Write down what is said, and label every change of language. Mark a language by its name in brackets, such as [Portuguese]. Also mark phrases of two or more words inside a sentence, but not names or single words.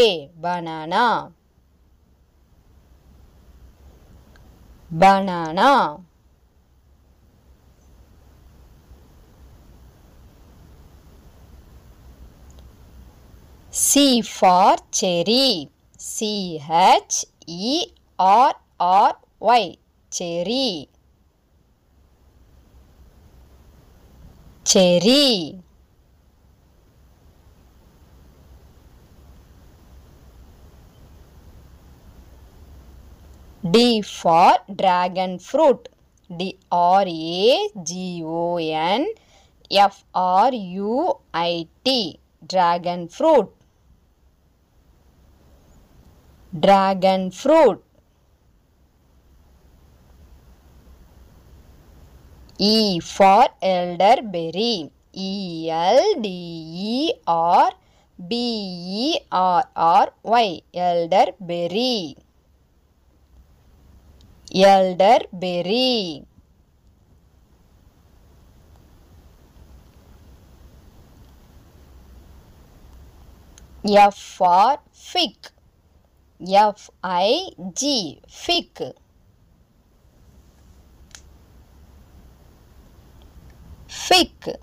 [English] Banana. Banana. C for cherry. C-H-E-R-R-Y. Cherry. Cherry. D for dragon fruit. D-R-A-G-O-N-F-R-U-I-T. Dragon fruit. Dragon fruit. E for elderberry. E-L-D-E-R-B-E-R-R-Y. Elderberry. Elderberry. F for fig. F-I-G. Fig. Fig.